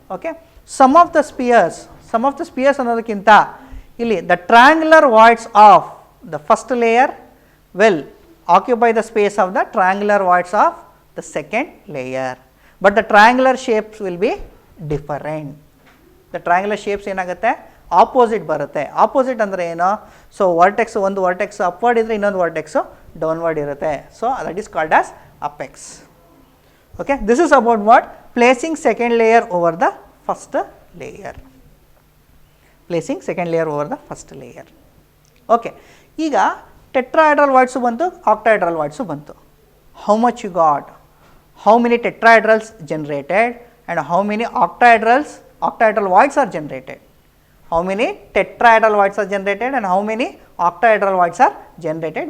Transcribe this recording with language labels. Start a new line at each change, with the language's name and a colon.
English: Okay, some of the spheres
Kannada: ಅನ್ನೋದಕ್ಕಿಂತ ಇಲ್ಲಿ
English: the triangular voids of the first layer will occupy the space of the triangular voids of the second layer, but the triangular shapes will be different. The triangular shapes
Kannada: ಏನಾಗುತ್ತೆ? Opposite ಬರುತ್ತೆ. Opposite ಅಂದರೆ ಏನು? So vertex, ಒಂದು vertex upward ಇದ್ದರೆ ಇನ್ನೊಂದು ವರ್ಟೆಕ್ಸು downward ಇರುತ್ತೆ.
English: So that is called as apex. Okay, this is about what? Placing second layer over the first layer. Placing second layer over the first layer. Okay,
Kannada: ಈಗ tetrahedral ವಾಯ್ಡ್ಸು ಬಂತು, octahedral ವಾಯ್ಡ್ಸು ಬಂತು.
English: How much you got? How many tetrahedrals generated and how many octahedral voids are generated? How many tetrahedral voids are generated and how many octahedral voids are generated?